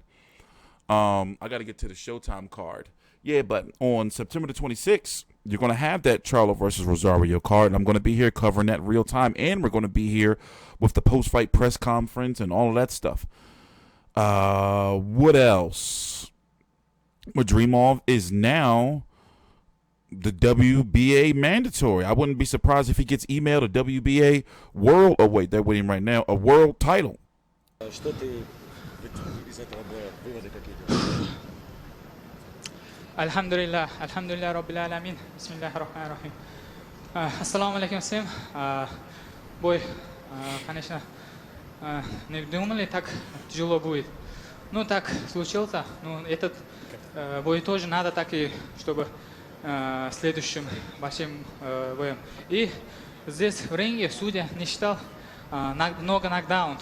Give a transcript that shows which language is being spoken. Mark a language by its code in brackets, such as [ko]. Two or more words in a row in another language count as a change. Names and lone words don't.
[en] I got to get to the Showtime card. Yeah, but on September the 26th, you're going to have that Charlo versus Rosario card, and I'm going to be here covering that real time, and we're going to be here with the post-fight press conference and all of that stuff. What else? Madrimov is now the WBA mandatory. I wouldn't be surprised if he gets emailed a WBA world. Oh wait, they're waiting right now. A world title. [ru] Что ты из этого боя, выводы какие-то? [ar] الحمد لله الحمد لله رب العالمين. بسم الله الرحمن الرحيم. السلام عليكم [ru] всем. Бой, конечно, не думали, так тяжело будет. Ну, так случился. Ну, этот бой тоже надо так и, чтобы следующим большим боем. И здесь в ринге судья не считал много нокдаун.